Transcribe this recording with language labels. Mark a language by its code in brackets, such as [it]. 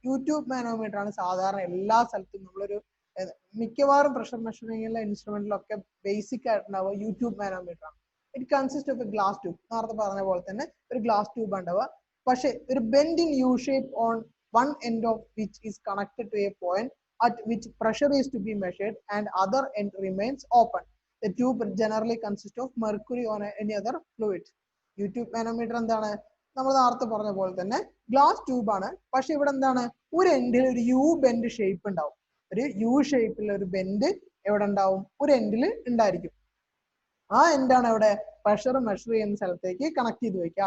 [ml] YouTube manometer ആണ് സാധാരണ എല്ലാ സ്ഥലത്തും നമ്മളൊരു മിക്കവാറും പ്രഷർ മെഷറിംഗിലെ ഇൻസ്ട്രുമെന്റിലൊക്കെ ബേസിക് ആയിട്ടുണ്ടാവുക യൂട്യൂബ് മാനോമീറ്റർ ആണ്. [en] It consist of a glass tube. [ml] നേരത്തെ പറഞ്ഞ പോലെ തന്നെ ഒരു ഗ്ലാസ് ട്യൂബ് ഉണ്ടാവുക, പക്ഷെ [en] ഒരു bend in U shape on one end of which is connected to a point at which pressure is to be measured and other end remains open. The tube generally consists of mercury or any other fluid. [ml] YouTube manometer എന്താണ് നമ്മൾ നേരത്തെ പറഞ്ഞ പോലെ തന്നെ glass tube ആണ്, പക്ഷെ ഇവിടെ എന്താണ് ഒരു എൻഡിൽ ഒരു യു ബെൻഡ് ഷേപ്പ് ഉണ്ടാവും. ഒരു യു ഷേപ്പിൽ ഒരു ബെൻഡ് എവിടെ ഉണ്ടാവും, ഒരു എൻഡിൽ ഉണ്ടായിരിക്കും. ആ എൻഡാണ് ഇവിടെ പ്രഷർ മെഷർ ചെയ്യുന്ന സ്ഥലത്തേക്ക് കണക്ട് ചെയ്ത് വെക്കുക.